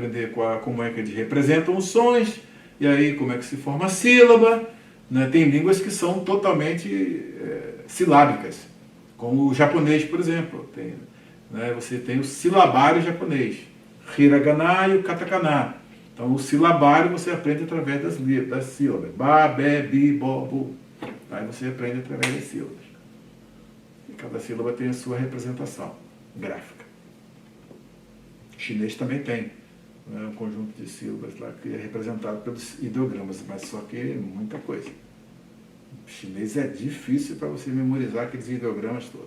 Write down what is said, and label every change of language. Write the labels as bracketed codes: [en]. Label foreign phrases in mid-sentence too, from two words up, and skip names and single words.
[pt] Aprender como é que eles representam os sons, e aí como é que se forma a sílaba. Né? Tem línguas que são totalmente silábicas, como o japonês, por exemplo. Você tem o silabário japonês, hiragana e o katakana. Então, o silabário você aprende através das sílabas. Ba, be, bi, bo, bu. Aí você aprende através das sílabas. E cada sílaba tem a sua representação gráfica. O chinês também tem, né, um conjunto de sílabas lá que é representado pelos ideogramas, mas só que é muita coisa. O chinês é difícil para você memorizar aqueles ideogramas todos.